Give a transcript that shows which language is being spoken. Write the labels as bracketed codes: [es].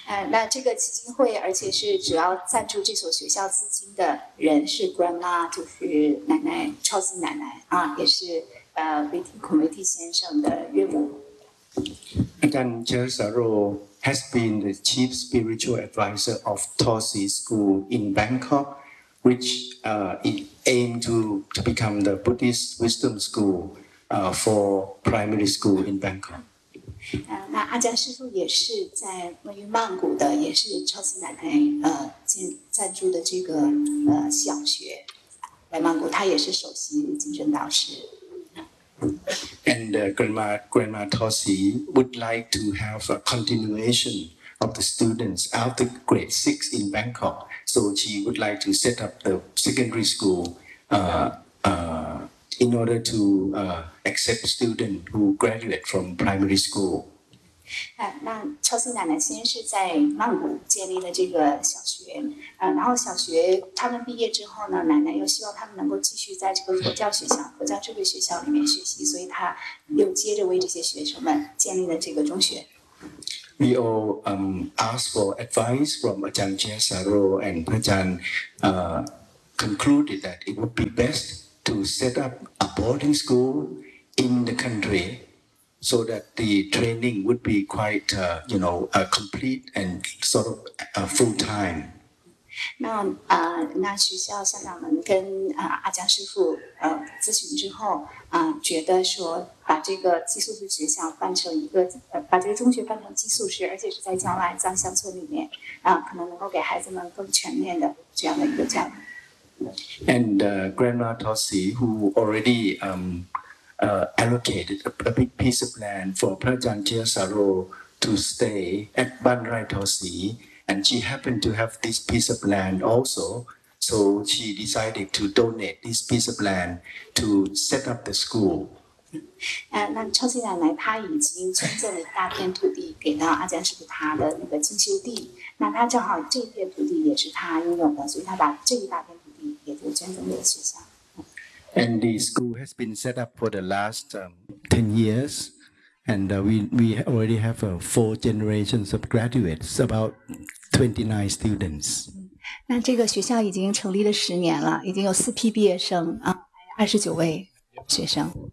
[zh] 那这个基金会，而且是主要赞助这所学校资金的人是 Grandma， 就是奶奶 Thosi 奶奶啊，也是Viti Kumiti 先生的岳母。 [en] Ajahn Chiasaro has been the chief spiritual advisor of Thosi School in Bangkok, which aimed to become the Buddhist wisdom school for primary school in Bangkok. [zh] 那阿江师傅也是在位于曼谷的，也是 Thosi 奶奶赞助的这个小学，在曼谷，他也是首席精神导师。 [en] And Grandma Thosi would like to have a continuation of the students after grade 6 in Bangkok. So she would like to set up the secondary school in order to accept students who graduate from primary school. [zh] 那 Thosi 奶奶先是在曼谷建立了这个小学，然后小学他们毕业之后呢，奶奶又希望他们能够继续在这个佛教智慧学校里面学习，所以她又接着为这些学生们建立了这个中学。 [en] We all ask for advice from Ajahn Chiasaro, and Ajahn concluded that it would be best to set up a boarding school in the country. So that the training would be quite, complete and sort of full time. [zh] 那学校校长们跟阿江师傅咨询之后，觉得说把这个寄宿制学校办成一个，把这个中学办成寄宿制，而且是在郊外、在乡村里面，可能能够给孩子们更全面的这样的一个教育。 [en] And Grandma Thosi, who already allocated a big piece of land for Prachan Chiasaro to stay at Ban Rai Thosi, and she happened to have this piece of land also, so she decided to donate this piece of land to set up the school. [zh] 那超级奶奶她已经捐赠了大片土地给到阿姜师傅他的那个进修地，那他正好这片土地也是他拥有的，所以他把这一大片土地也就捐赠给学校。 [en] And the school has been set up for the last 10 years, and we already have four generations of graduates, about 29 students. [zh] 那这个学校已经成立了十年了，已经有四批毕业生啊，二十九位学生。